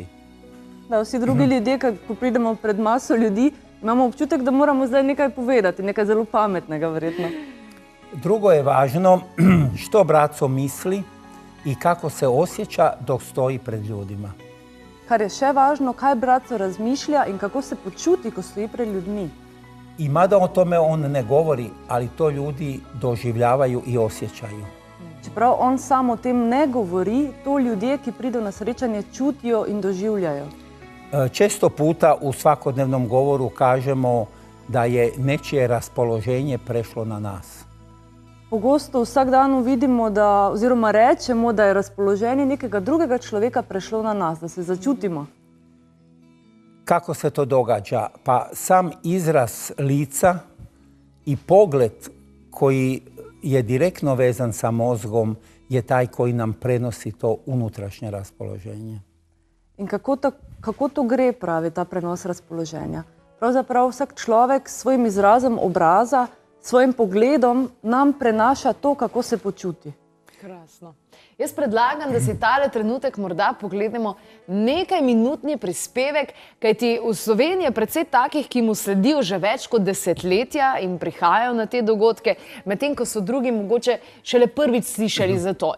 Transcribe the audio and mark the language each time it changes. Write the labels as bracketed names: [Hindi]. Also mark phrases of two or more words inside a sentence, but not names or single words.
[Slovenian] Da, vsi drugi ljudje, ko pridemo pred maso ljudi, imamo občutek, da moramo zdaj nekaj povedati, nekaj zelo pametnega, verjetno. [Croatian] Drugo je važno što braco misli i kako se osjeća dok stoji pred ljudima. [Slovenian] Kar je še važno, kaj braco razmišlja in kako se počuti, ko stoji pred ljudmi. [Croatian] I mada o tome on ne govori, ali to ljudi doživljavaju i osjećaju. [Slovenian] Čeprav on sam o tem ne govori, to ljudje, ki pridejo na srečanje, čutijo in doživljajo. [Croatian] Često puta u svakodnevnom govoru kažemo da je nečije raspoloženje prešlo na nas. [Slovenian] Pogosto vsak dan vidimo, oziroma rečemo, da je razpoloženje nekega drugega človeka prešlo na nas, da se začutimo. [Croatian] Kako se to događa? Pa sam izraz lica i pogled koji je direktno vezan sa mozgom je taj koji nam prenosi to unutrašnje raspoloženje. [Slovenian] In kako to gre, pravi ta prenos razpoloženja? Pravzaprav vsak človek s svojim izrazom obraza, svojim pogledom nam prenaša to, kako se počuti. Krasno. Jaz predlagam, da si tale trenutek morda pogledamo nekaj minutni prispevek, kajti v Sloveniji je precej takih, ki mu sledijo že več kot desetletja in prihajajo na te dogodke, medtem ko so drugi mogoče šele prvič slišali za to.